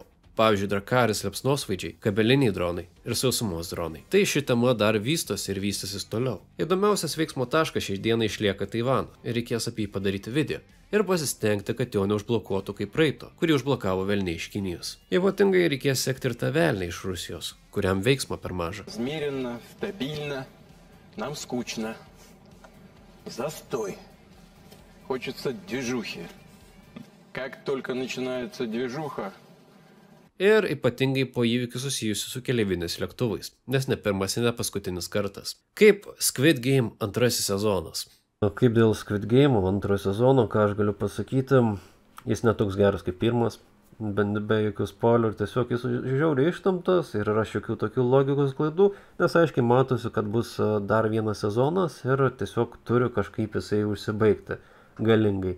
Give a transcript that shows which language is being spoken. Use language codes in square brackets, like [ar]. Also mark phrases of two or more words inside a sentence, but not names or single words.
[lt] Pavyzdžiui, Drakaris liepsnosvaidžiai, kabeliniai dronai ir sausumos dronai. Tai ši tema dar vystosi ir vystysis toliau. Įdomiausias veiksmo taškas šiai dienai išlieka Taivano ir reikės apie jį padaryti video. Ir pasistengti, kad jo neužblokuotų kaip praeito, kurį užblokavo velniai iš Kinijos. Ypatingai reikės sekti ir tą velnią iš Rusijos, kuriam veiksmo per maža. [ru] Размеренно, стабильно, нам скучно. Застой. Хочется движухи. Как только начинается движуха, [lt] Ir ypatingai po įvykių susijusių su keleiviniais lėktuvais, nes ne pirmas ir ne paskutinis kartas. Kaip Squid Game antrasis sezonas. Kaip dėl Squid Game antrojo sezono, ką aš galiu pasakyti, jis netoks geras kaip pirmas, bent be jokių spoilerių, tiesiog jis žiauriai ištamtas ir yra šiokių tokių logikos klaidų, nes aiškiai matosi, kad bus dar vienas sezonas ir tiesiog turi kažkaip jisai užsibaigti galingai.